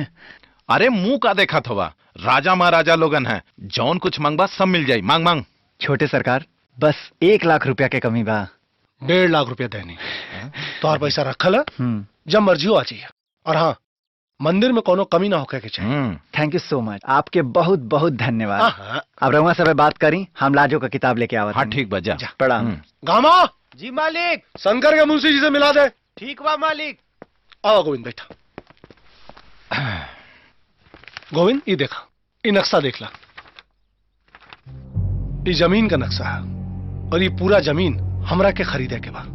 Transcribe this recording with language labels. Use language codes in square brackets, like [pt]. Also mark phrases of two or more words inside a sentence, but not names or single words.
[bho] अरे मुंह का देखा थोवा, राजा महाराजा लोगन है, जौन कुछ मांगबा सब मिल जाई, मांग मांग। छोटे सरकार, बस 1 लाख रुपया के कमी बा। 1.5 लाख रुपया देनी तोहर पैसा रखल है, जब मर्जी हो आ जाइए। और हाँ, मंदिर में कोनो कमी ना होके के चाहिए। [en] thank you so much, [bho] आपके बहुत बहुत धन्यवाद। अब रउआ सब बात करी, हम लाजो का किताब लेके आवत। हाँ ठीक बजा। प्रणाम। गामा जी मालिक। शंकर के मुंशी जी से मिला दे। ठीक बा मालिक। आओ गोविंद बैठा। गोविंद ये देखा, ये नक्शा देख ला, ये जमीन का नक्शा है और ये पूरा जमीन हमरा के खरीदे के बाद।